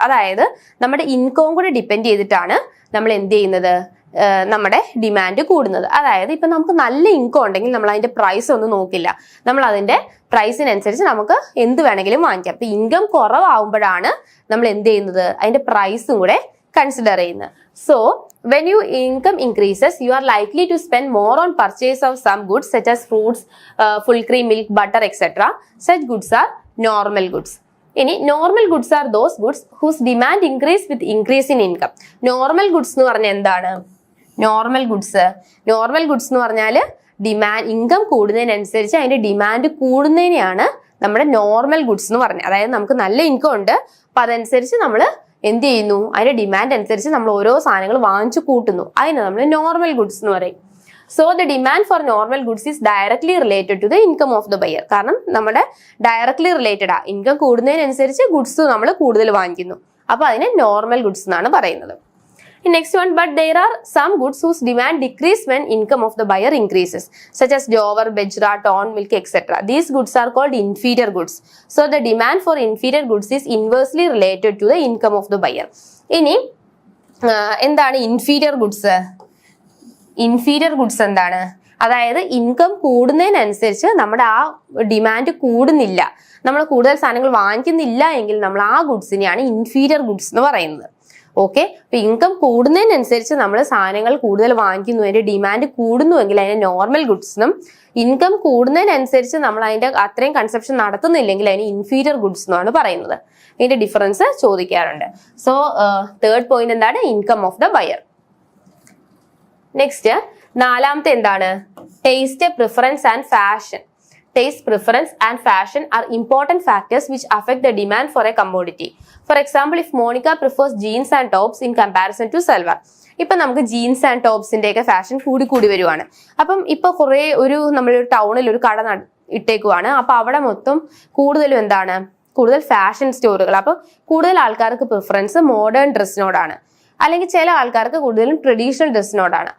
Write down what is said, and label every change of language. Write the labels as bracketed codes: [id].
[ml] അതായത് നമ്മുടെ ഇൻകം കൂടെ ഡിപ്പെൻഡ് ചെയ്തിട്ടാണ് നമ്മൾ എന്ത് ചെയ്യുന്നത്, നമ്മുടെ ഡിമാൻഡ് കൂടുന്നത്. അതായത് ഇപ്പൊ നമുക്ക് നല്ല ഇൻകം ഉണ്ടെങ്കിൽ നമ്മൾ അതിന്റെ പ്രൈസ് ഒന്നും നോക്കില്ല, നമ്മൾ അതിന്റെ പ്രൈസിനനുസരിച്ച് നമുക്ക് എന്ത് വേണമെങ്കിലും വാങ്ങിക്കാം. അപ്പൊ ഇൻകം കുറവാകുമ്പോഴാണ് നമ്മൾ എന്ത് ചെയ്യുന്നത്, അതിന്റെ പ്രൈസും കൂടെ കൺസിഡർ ചെയ്യുന്നത്. [en] So when your income increases, you are likely to spend more on purchase of some goods such as fruits, full cream milk, butter, etc. Such goods are normal goods. [ml] ഇനി normal goods are those goods whose demand increase with increase in income. Normal goods എന്ന് പറഞ്ഞാൽ എന്താണ്? Normal goods എന്ന് പറഞ്ഞാൽ income കൂടുന്നതിനനുസരിച്ച് അതിന്റെ demand കൂടുന്നതിനെയാണ് നമ്മുടെ normal goods എന്ന് പറഞ്ഞത്. അതായത് നമുക്ക് നല്ല ഇൻകം ഉണ്ട്, അപ്പൊ അതനുസരിച്ച് നമ്മൾ എന്ത് ചെയ്യുന്നു, അതിന്റെ ഡിമാൻഡ് അനുസരിച്ച് നമ്മൾ ഓരോ സാധനങ്ങൾ വാങ്ങിച്ചു കൂട്ടുന്നു, അതിനെ നമ്മൾ നോർമൽ ഗുഡ്സ് എന്ന് പറയും. [en] So the demand for normal goods is directly related to the income of the buyer. [ml] കാരണം നമ്മുടെ ഡയറക്ട്ലി റിലേറ്റഡ് ഇൻകം കൂടുന്നതിനനുസരിച്ച് ഗുഡ്സ് നമ്മൾ കൂടുതൽ വാങ്ങിക്കുന്നു, അപ്പൊ അതിനെ നോർമൽ ഗുഡ്സ് എന്നാണ് പറയുന്നത്. [en] Next one, but there are some goods whose demand decrease when income of the buyer increases, such as jowar, bajra, torn milk, etc. These goods are called inferior goods. So the demand for inferior goods is inversely related to the income of the buyer. [ml] ഇനി എന്താണ് inferior goods? Inferior goods എന്താണ്? അതായത് income കൂടുന്നതിനനുസരിച്ച് നമ്മുടെ ആ demand കൂടുന്നില്ല, നമ്മൾ കൂടുതൽ സാധനങ്ങൾ വാങ്ങിക്കുന്നില്ല എങ്കിൽ നമ്മൾ ആ ഗുഡ്സിനെയാണ് ഇൻഫീരിയർ ഗുഡ്സ് എന്ന് പറയുന്നത്. ഓക്കെ, അപ്പൊ ഇൻകം കൂടുന്നതിനനുസരിച്ച് നമ്മൾ സാധനങ്ങൾ കൂടുതൽ വാങ്ങിക്കുന്നു, അതിന്റെ ഡിമാൻഡ് കൂടുന്നുവെങ്കിൽ അതിനെ നോർമൽ ഗുഡ്സ് എന്നും, ഇൻകം കൂടുന്നതിനനുസരിച്ച് നമ്മൾ അതിന്റെ അത്രയും കൺസപ്ഷൻ നടത്തുന്നില്ലെങ്കിൽ അതിന് ഇൻഫീരിയർ ഗുഡ്സ് എന്നാണ് പറയുന്നത്. ഇതിന്റെ ഡിഫറൻസ് ചോദിക്കാറുണ്ട്. സോ തേർഡ് പോയിന്റ് എന്താണ്? [en] Income of the buyer. [ml] Next നാലാമത്തെ എന്താണ്? [en] Taste, preference and fashion. Taste, preference and fashion are important factors which affect the demand for a commodity. For example, if Monica prefers jeans and tops in comparison to salwar. [ml] ഇപ്പൊ നമുക്ക് jeans and ടോപ്സിന്റെ ഒക്കെ fashion കൂടി വരുവാണ്. അപ്പം ഇപ്പൊ കുറെ നമ്മളൊരു ടൗണിൽ ഒരു കട ഇട്ടേക്കുവാണ്. അപ്പൊ അവിടെ മൊത്തം കൂടുതലും എന്താണ്? കൂടുതൽ ഫാഷൻ സ്റ്റോറുകൾ. അപ്പൊ കൂടുതൽ ആൾക്കാർക്ക് പ്രിഫറൻസ് മോഡേൺ ഡ്രസ്സിനോടാണ്, അല്ലെങ്കിൽ ചില ആൾക്കാർക്ക് കൂടുതലും ട്രഡീഷണൽ ഡ്രസ്സിനോടാണ്.